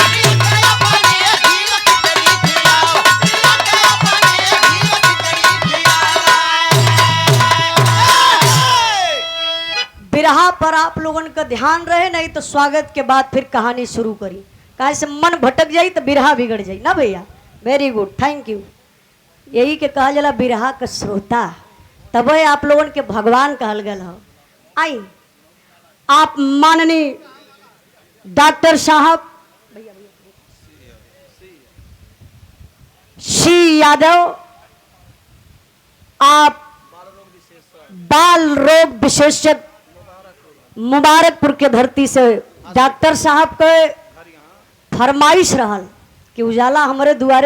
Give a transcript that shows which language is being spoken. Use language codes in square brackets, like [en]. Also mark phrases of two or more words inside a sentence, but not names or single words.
[bho] बिरहा पर आप लोगन का ध्यान रहे, नहीं तो स्वागत के बाद फिर कहानी शुरू करी। काहे से मन भटक जाई तो बिरहा बिगड़ जाई ना भैया। [en] very good, thank you. [bho] यही के कहा जला बिरहा का श्रोता, तब आप लोगन के भगवान कहल गल हो। आई आप माननीय डॉक्टर साहब सी यादव, आप बाल रोग विशेषज्ञ मुबारकपुर के धरती से डॉक्टर साहब के फरमाइश रहल कि उजाला हमारे दुआरे